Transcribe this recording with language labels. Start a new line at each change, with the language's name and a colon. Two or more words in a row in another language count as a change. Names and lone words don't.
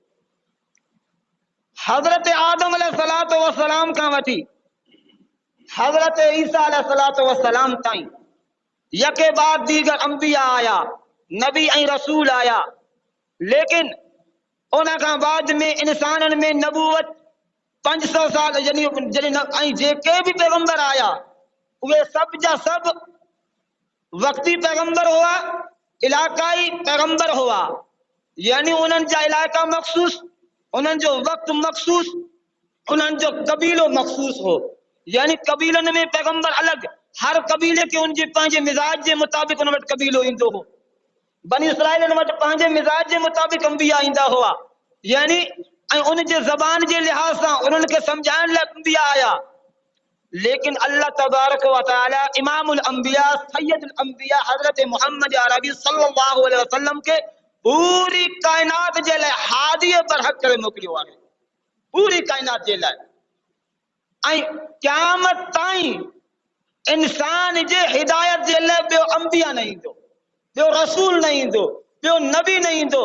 Sindhi: हज़रत आदम
Arabic: عليه الصلاة والسلام
Sindhi: खां वठी हज़रत ईसा
Arabic: عليه الصلاة والسلام
Sindhi: ताईं
Persian: یکی بعد دیگر
Sindhi: अंबिया आया, नबी ऐं रसूल आया, लेकिन उन खां बाद में इंसाननि में नबूवत 500 साल यानी ऐं जेके भी पैगंबर आया उहे सब जा सब वक्ती पैगंबर हुआ, इलाकाई पैगंबर हुआ, यानी उन्हनि जा इलाका मखसूस, उन्हनि जो वक्त मखसूस, उन्हनि जो कबीलो मखसूस हो। यानी कबीलन में पैगंबर अलग, हर कबीले के उनजे पंहिंजे मिजाज जे मुताबिक उन वटि कबीलो ईंदो हो। बनी इसराइल वटि पंहिंजे मिजाज जे मुताबिक अंबिया ईंदा हुआ, यानी ऐं उन जे ज़बान जे लिहाज सां उन्हनि खे सम्झाइण लाइ अंबिया आया। लेकिन अल्लाह
Arabic: تبارك وتعالى إمام الأنبياء سيد الأنبياء
Sindhi: हजरत मोहम्मद अरबी
Arabic: صلى الله عليه وسلم
Sindhi: के पूरी कायनात जे लाइ हादी बरहक करे मोकिलियो आहे, पूरी कायनात जे लाइ। ऐं क़यामत ताईं इंसान जे हिदायत जे लाइ ॿियो अंबिया न ईंदो, ॿियो रसूल न ईंदो, ॿियो नबी न ईंदो।